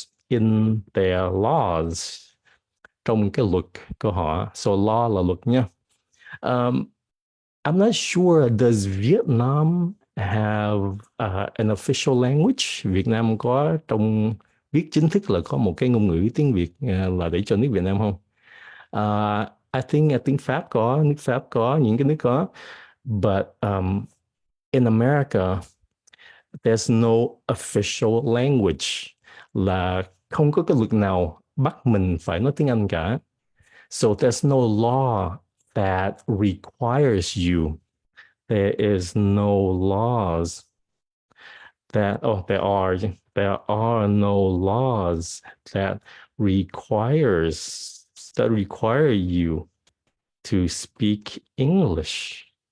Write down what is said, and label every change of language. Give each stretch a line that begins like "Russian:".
English: In their laws,
Vietnamese: trong cái luật của họ. So law là luật nha.
English: I'm not sure, does Vietnam have an official language?
Vietnamese: Việt Nam có trong viết chính thức là có một cái ngôn ngữ tiếng Việt là để cho nước Việt Nam không?
English: I think
Vietnamese: Pháp có, nước Pháp có, những cái nước có.
English: But in America, there's no official language,
Vietnamese: là không có cái luật nào bắt mình phải nói tiếng Anh cả.
English: So there's no law that requires you. There is no laws there are no laws that require you to speak English.